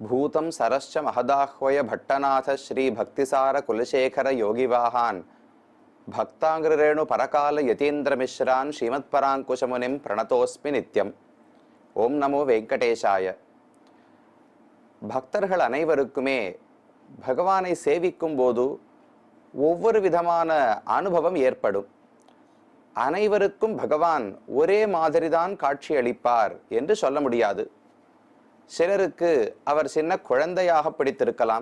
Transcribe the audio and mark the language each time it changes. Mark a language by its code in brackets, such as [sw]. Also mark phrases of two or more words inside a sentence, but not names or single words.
[sa] सूतं सरश्च महदाह्वय भट्टनाथ श्री भक्तिसार कुलशेखर योगिवाहान् भक्तांग्रेणु परकाल यतीन्द्र मिश्रान् श्रीमत्पराङ्कुशमुनिं प्रणतोस्मि नित्यम्. ॐ नमो वेङ्कटेशाय. [ta] பக்தர்கள் அனைவருக்குமே பகவானை சேவிக்கும் போது ஒவ்வொரு விதமான அனுபவம் ஏற்படும். அனைவருக்கும் பகவான் ஒரே மாதிரிதான் காட்சி அளிப்பார் என்று சொல்ல முடியாது. சிலருக்கு அவர் சின்ன குழந்தையாக பிடித்திருக்கலாம்.